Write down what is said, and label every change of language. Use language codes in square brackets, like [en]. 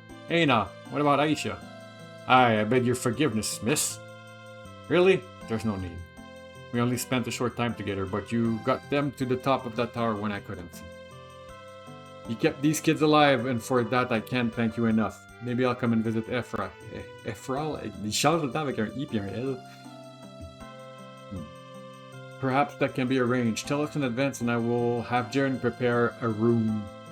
[en] Hey now, what about Aisha? I beg your forgiveness, miss. Really? There's no need. We only spent a short time together, but you got them to the top of that tower when I couldn't. You kept these kids alive, and for that I can't thank you enough. Maybe I'll come and visit Ephra. Ephra? [fr] Il change tout le temps avec un I puis un L. [en] Perhaps that can be arranged. Tell us in advance and I will have Jaren prepare a room.